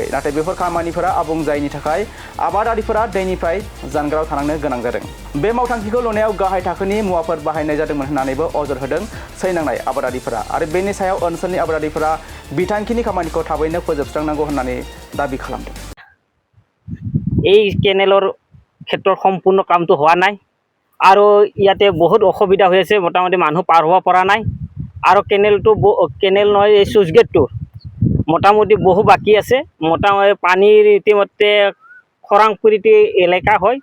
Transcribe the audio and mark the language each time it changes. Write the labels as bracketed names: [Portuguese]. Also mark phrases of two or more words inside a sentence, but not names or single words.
[Bodo] नाथाय बेफोर खामानिफोरा आबुं जायैनि थाखाय आबादारिफोरा दैनिफ्राय जानगाराव थानांनो गोनां जादों। बे मावथांखिखौ लुनायाव गाहाय थाखोनि मुवाफोर बाहायनाय जादोंमोन होननानैबो अजद होदों सैनांनाय आबादारिफोरा आरो बेनि सायाव ओनसोलनि आबादारिफोरा बिथांखिनि खामानिखौ थाबैनो फोजोबस्रांनांगौ होननानै दाबि खालामदों। [Assamese] এই কেনেলৰ ক্ষেত্ৰত সম্পূৰ্ণ কামটো হোৱা নাই আৰু ইয়াতে বহুত অসুবিধা হৈ আছে। মোটামুটি মানুহ পাৰ হ'ব পৰা নাই আৰু কেনেল নহয় এই [English] sluice gate [Assamese] মোটামুটি বহু বাকী আছে। মোটামুটি পানীৰ ইতিমধ্যে খৰাংপুৰিত এলেকা হয়।